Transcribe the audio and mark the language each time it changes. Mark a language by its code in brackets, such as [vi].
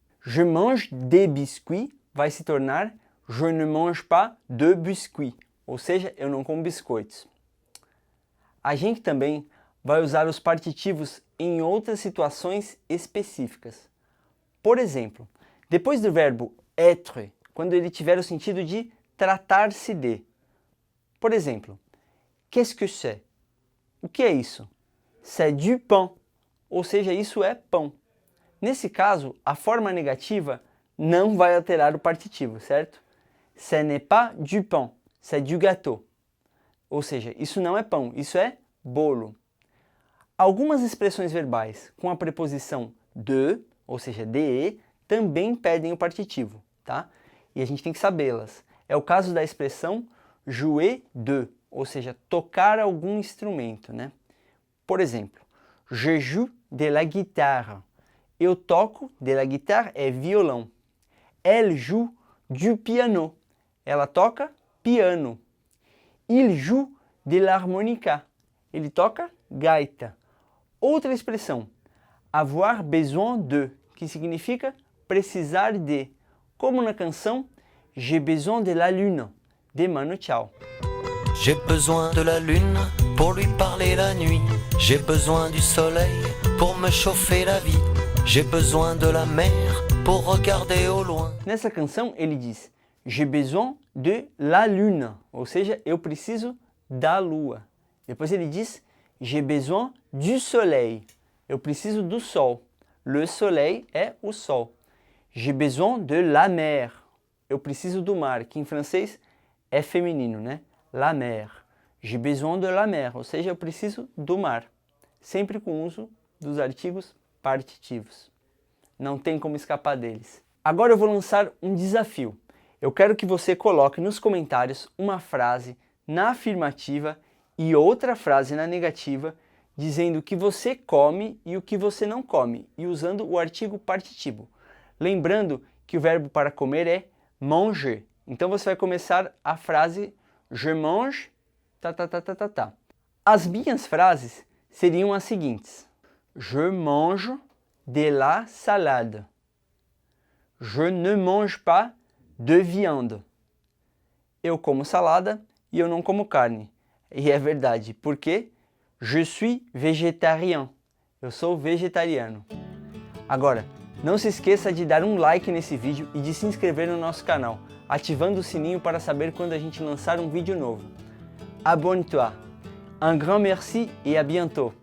[fr] Je mange des biscuits, [pt] vai se tornar [fr] je ne mange pas de biscuits, [pt] ou seja, eu não como biscoitos. A gente também vai usar os partitivos em outras situações específicas. Por exemplo, depois do verbo être, quando ele tiver o sentido de tratar-se de. Por exemplo, [fr] qu'est-ce que c'est? [pt] O que é isso? [fr] C'est du pain, [pt] ou seja, isso é pão. Nesse caso, a forma negativa não vai alterar o partitivo, certo? [fr] Ce n'est pas du pain, c'est du gâteau. [pt] Ou seja, isso não é pão, isso é bolo. Algumas expressões verbais com a preposição de, ou seja, de, também perdem o partitivo, tá? E a gente tem que sabê-las. É o caso da expressão jouer de, ou seja, tocar algum instrumento, né? Por exemplo, [fr] je joue de la guitare. [pt] Eu toco, [fr] de la guitare [pt] é violão. [fr] Elle joue du piano. [pt] Ela toca piano. [fr] Il joue de l'harmonica. [pt] Ele toca gaita. Outra expressão, avoir besoin de, que significa precisar de, como na canção J'ai besoin de la lune, de Manu Chao. [fr] J'ai besoin de la lune pour lui parler la nuit. J'ai besoin du soleil pour me chauffer la vie. J'ai besoin de la mer pour regarder au loin. [pt] Nessa canção ele diz [fr] J'ai besoin de la lune, [pt] ou seja, eu preciso da lua. Depois ele diz [fr] J'ai besoin du soleil, [pt] eu preciso do sol. [fr] Le soleil [pt] é o sol. [fr] J'ai besoin de la mer, [pt] eu preciso do mar, que em francês é feminino, né? [fr] La mer. J'ai besoin de la mer, [pt] ou seja, eu preciso do mar. Sempre com o uso dos artigos partitivos. Não tem como escapar deles. Agora eu vou lançar um desafio. Eu quero que você coloque nos comentários uma frase na afirmativa e outra frase na negativa, dizendo o que você come e o que você não come, e usando o artigo partitivo. Lembrando que o verbo para comer é manger. Então você vai começar a frase [fr] je mange, [pt] tá. As minhas frases seriam as seguintes. [fr] Je mange de la salade. Je ne mange pas de viande. [pt] Eu como salada e eu não como carne. E é verdade, porque [fr] je suis végétarien. [pt] Eu sou vegetariano. Agora, não se esqueça de dar um like nesse vídeo e de se inscrever no nosso canal, ativando o sininho para saber quando a gente lançar um vídeo novo. [fr] Abonne-toi. Un grand merci et à bientôt.